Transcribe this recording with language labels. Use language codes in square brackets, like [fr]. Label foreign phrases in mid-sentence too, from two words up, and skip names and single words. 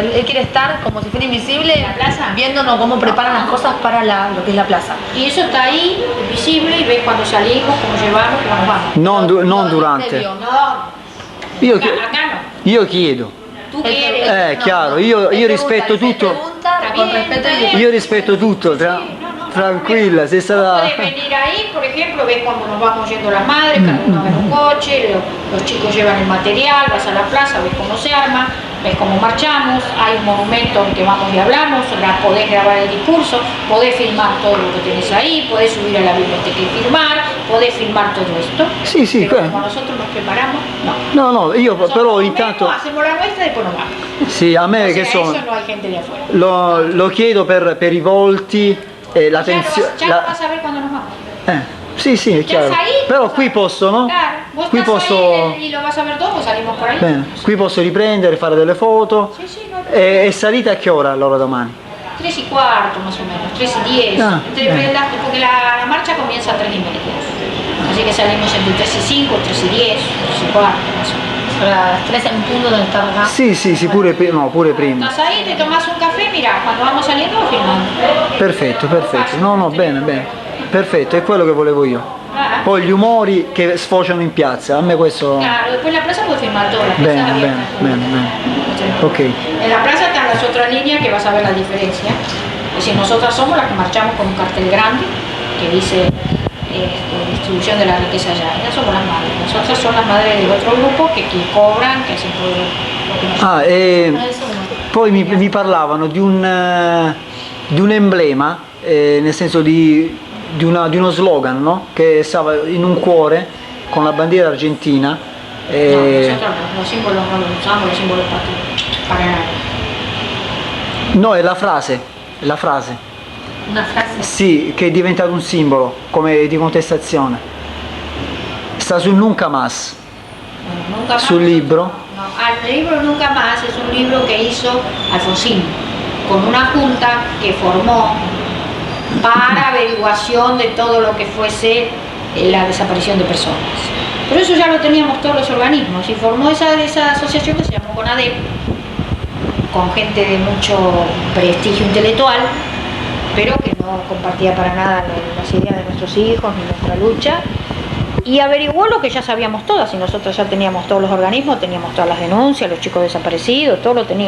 [es] Él quiere estar como si fuera invisible ¿En la plaza? viéndonos cómo preparan las cosas para lo que es la plaza. Y eso está ahí, visible, y ves cuando salimos, cómo llevamos, cómo nos vamos. [it] Non durante. [es] Previo. No, [it] Io, chi- [es] acá no. [it] io chiedo, [es] Tú quieres. [it] chiaro, io [es] Él [it] rispetto [es] pregunta, él [it] tutto, [es] pregunta Está con bien, respeto está y bien. [it] io rispetto tutto, tranquilla, sei stata... [es] Puedes venir ahí, por ejemplo, ves cuando nos vamos yendo las madres, cada uno en un coche, los chicos llevan el material, vas a la plaza, ves cómo se arma, ves cómo marchamos, hay un monumento en que vamos y hablamos, podés grabar el discurso, podés filmar todo lo que tenés ahí, podés subir a la biblioteca y filmar, podés filmar todo esto. [it] Sì, sì, [es] Pero que- como nosotros nos preparamos, no. [it] no, io [es] Nosotros [it] però [es] comemos, [it] intanto, [es] hacemos la nuestra y después nos vamos. [it] sì, a me [es] O [it] che [es] sea, [it] sono, [es] eso no hay gente de afuera. [it] lo chiedo per i volti, la tensione... [es] Ya lo vas a ver cuando nos vamos. [it] Sì, sì, è chiaro. sai? Però qui posso, no? [es] Claro, vos [it] Qui [es] estás [it] posso... [es] ahí y lo vas a ver todo, pues salimos por ahí. [it] Bene, qui posso riprendere, fare delle foto. [es] Sí, sí, no hay problema. [it] E salite a che ora allora domani? [es] 3:15 más o menos, 3:10. Ah, bien. Porque la marcha comienza a 3:30. Así que salimos entre 3:05, 3:10, 3:15 más o menos. a las 3 en punto donde está acá. [it] Sì, sì, sì, pure prima. [es] Estás ahí, te tomas un café, mira, cuando vamos saliendo lo filmamos. [it] Perfetto, perfetto. No, bene, bene. Perfetto, è quello che volevo io. [es] Ah, [it] Poi gli umori che sfociano in piazza, a me questo... [es] claro, después la plaza puedes filmar todo, la plaza [it] Bene, [es] es [it] bene, [es] abierta. [it] bene, bene. [es] Sí. Ok. En la plaza están las otras líneas que vas a ver la diferencia. Es decir, nosotras somos las que marchamos con un cartel grande que dice distribución de la riqueza ya. Ellas somos las madres. Nosotras son las madres del otro grupo que cobran, que hacen todo lo que nosotros. Eso no. [it] Poi mi parlavano di un emblema, nel senso di uno slogan, no? Che stava in un cuore con la bandiera argentina. [es] No, nosotros no, los símbolos no los usamos, los símbolos para nada. [it] No, è la frase. Una frase. Sì, che è diventato un simbolo, come di contestazione. Sta sul Nunca Más, [es] Nunca más. [it] sul libro. [es] No, el libro Nunca Más es un libro que hizo Alfonsín con una junta que formó para averiguación de todo lo que fuese la desaparición de personas. Pero eso ya lo teníamos todos los organismos y formó esa asociación que se llamó CONADEP, con gente de mucho prestigio intelectual, pero que no compartía para nada las ideas de nuestros hijos ni nuestra lucha, y averiguó lo que ya sabíamos todas, y nosotros ya teníamos todos los organismos, teníamos todas las denuncias, los chicos desaparecidos, todo lo tenían.